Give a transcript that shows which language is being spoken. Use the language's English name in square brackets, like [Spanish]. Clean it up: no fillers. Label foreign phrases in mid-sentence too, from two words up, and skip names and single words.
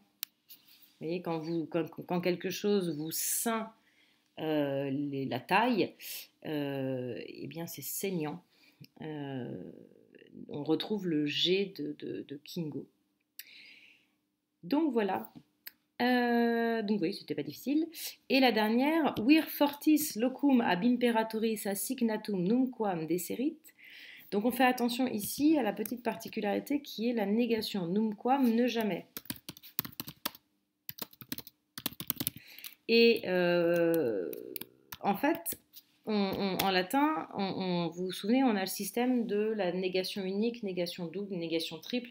[French] Vous voyez, quand quelque chose vous ceint la taille, eh bien, c'est saignant. On retrouve le G de Kingo. Donc, voilà. Donc oui, c'était pas difficile. Et la dernière, [Latin] vir fortis locum ab imperatoris assignatum numquam deserit. [French] Donc on fait attention ici à la petite particularité qui est la négation. Numquam, ne jamais. Et en fait, en latin, vous vous souvenez, on a le système de la négation unique, négation double, négation triple.